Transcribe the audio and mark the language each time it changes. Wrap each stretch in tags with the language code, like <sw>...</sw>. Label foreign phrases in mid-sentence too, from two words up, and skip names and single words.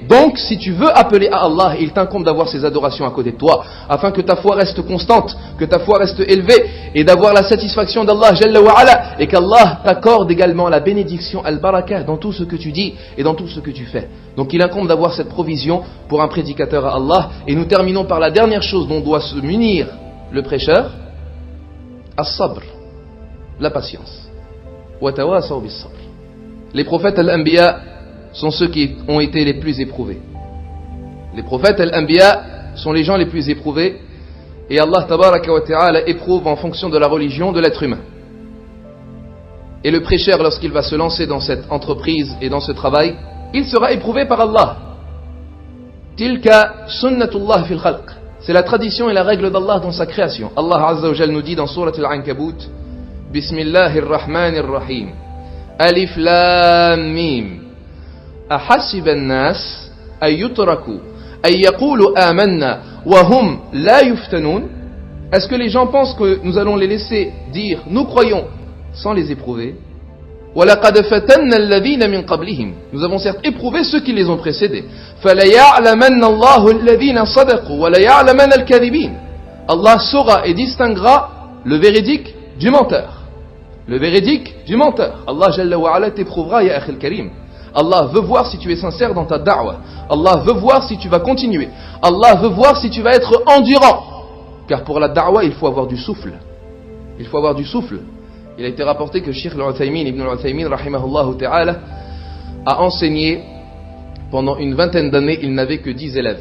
<fr>Donc, si tu veux appeler à Allah, il t'incombe d'avoir ces adorations à côté de toi, afin que ta foi reste constante, que ta foi reste élevée, et d'avoir la satisfaction d'Allah</fr> <ar>جل وعلا,</ar> <fr>et qu'Allah t'accorde également la bénédiction al-barakah dans tout ce que tu dis et dans tout ce que tu fais. Donc, il incombe d'avoir cette provision pour un prédicateur à Allah. Et nous terminons par la dernière chose dont doit se munir le prêcheur, as-sabr, la patience.</fr> <ar>وتواصوا بالصبر.</ar> <fr>Les prophètes al-Anbiya sont ceux qui ont été les plus éprouvés. Les prophètes al-Anbiya sont les gens les plus éprouvés, et Allah</fr> <ar>تبارك وتعالى</ar> <fr>éprouve en fonction de la religion de l'être humain. Et le prêcheur, lorsqu'il va se lancer dans cette entreprise et dans ce travail, il sera éprouvé par Allah.</fr> <ar>تلك سنة الله في الخلق.</ar> <fr>C'est la tradition et la règle d'Allah dans sa création. Allah</fr> <ar>عز وجل</ar> <fr>nous dit dans Surat Al-Ankabut,</fr> <ar>بسم الله الرحمن الرحيم. ألف لام ميم. أحسب الناس أن يتركوا أن يقولوا آمنا وهم لا يفتنون.</ar> <fr>Est-ce que les gens pensent que nous allons les laisser dire nous croyons sans les éprouver?</fr> <ar>ولقد فتنا الذين من قبلهم.</ar> <fr>Nous avons certes éprouvé ceux qui les ont précédés.</fr> <ar>فليعلمن الله الذين صدقوا وليعلمن الكاذبين.</ar> <fr>Allah saura et distinguera le véridique du menteur. Le véridique du menteur. Allah</fr> <ar>جل وعلا</ar> <fr>t'éprouvera,</fr> <ar>يا أخي الكريم.</ar> <fr>Allah veut voir si tu es sincère dans ta da'wah. Allah veut voir si tu vas continuer. Allah veut voir si tu vas être endurant. Car pour la da'wah, il faut avoir du souffle. Il faut avoir du souffle. Il a été rapporté que Cheikh al-Uthaymin, Ibn al-Uthaymin,</fr> <ar>رحمه الله تعالى,</ar> <fr>a enseigné pendant une vingtaine d'années, il n'avait que 10 élèves.</fr>